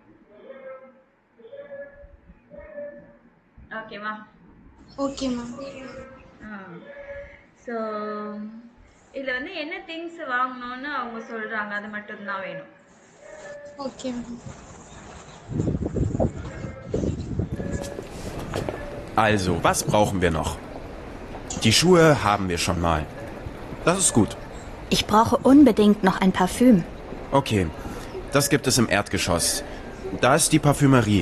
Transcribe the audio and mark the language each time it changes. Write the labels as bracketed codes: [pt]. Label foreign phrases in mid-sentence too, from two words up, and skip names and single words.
[ta] ஓகேவா? [en] okay ma'am. [ta] ஸோ இதில் வந்து என்ன திங்ஸ் வாங்கணும்னு அவங்க சொல்கிறாங்க, அது மட்டும்தான் வேணும். [en] okay ma'am. [de] Also, was brauchen wir noch? Die Schuhe haben wir schon mal. Das ist gut. Ich brauche unbedingt noch ein Parfüm. Okay, das gibt es im Erdgeschoss. Da ist die Parfümerie.